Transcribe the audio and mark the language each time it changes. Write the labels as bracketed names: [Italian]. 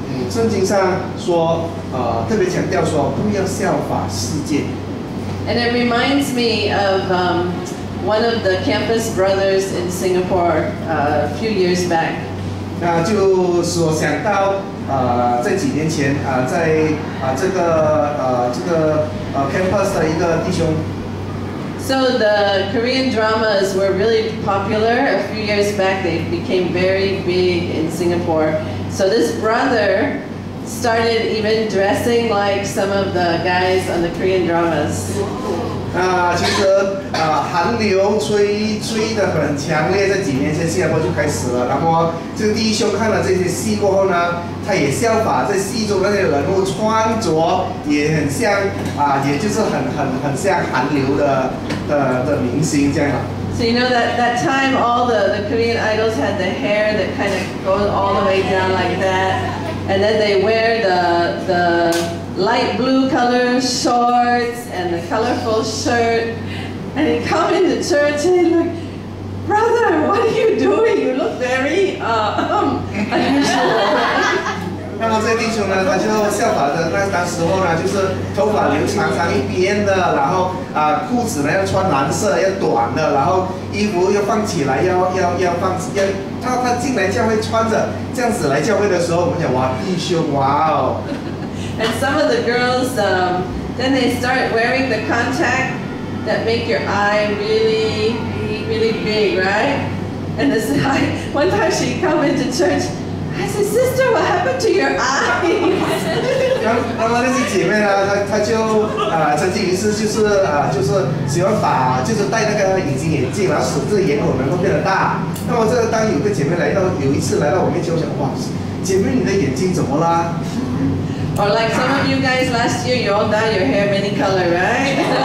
[Chinese] 圣经上说，特别强调说不要效法世界。 [English] And it reminds me of one of the campus brothers in Singapore a few years back. [Chinese] 那就所想到，在几年前在这个campus 的一个弟兄。 [English] So the Korean dramas were really popular. A few years back, they became very big in Singapore. So this brother started even dressing like some of the guys on the Korean dramas. [Chinese] 其实韩流吹得很强烈，在几年前新加坡就开始了。然后这个弟兄看了这些戏过后呢，他也效法在戏中那些人物穿着也很像也就是很像韩流的明星这样。 [English] So you know that time all the Korean idols had the hair that kind of goes all the way down like that, and then they wear the light blue color shorts and the colorful shirt, and they come into church and they're like, brother, what are you doing? You look very unusual. [Chinese] 那么这弟兄呢，他就效法的当时候呢，就是头发留长一边的，然后裤子呢要穿蓝色要短的，然后衣服要放起来要他进来教会穿着这样子来教会的时候，我们讲哇弟兄哇哦。 [English] And some of the girls, then they start wearing the contact that make your eye really, really big, right? And this one time she come into church, I said, sister, what happened to your eyes? [Chinese] 那么那些姐妹呢，她就曾经一次就是喜欢就是戴那个隐形眼镜，然后使这个眼孔能够变得大。那么当有个姐妹有一次来到我面前，我想哇，姐妹你的眼睛怎么啦？ [English] Or like some of you guys last year, you all dyed your hair many color, right?